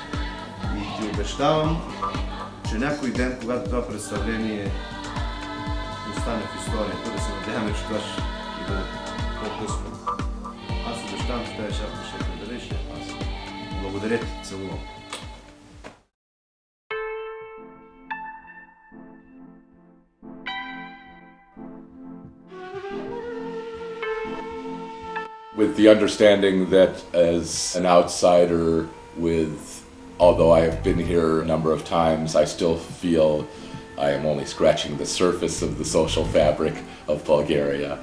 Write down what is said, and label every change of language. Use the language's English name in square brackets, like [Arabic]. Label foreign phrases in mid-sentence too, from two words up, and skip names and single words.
[Bulgarian] И ти обещавам, че някой ден, когато това представление остане в историята, да се надяваме, че това ще бъде по-късно. Аз обещавам, че тази шапка ще я предадеш и аз. Благодаря ти, целувам. [English] With the understanding that as an outsider, although I have been here a number of times, I still feel I am only scratching the surface of the social fabric of Bulgaria.